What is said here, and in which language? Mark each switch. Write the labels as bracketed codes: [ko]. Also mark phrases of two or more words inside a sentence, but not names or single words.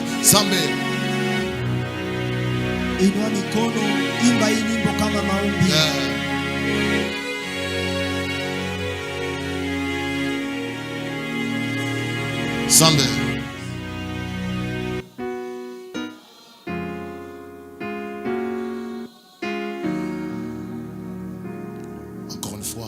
[sw] Zambé. Inua mikono, imba hii nyimbo kama maombi. Zambé. [fr] Encore une fois.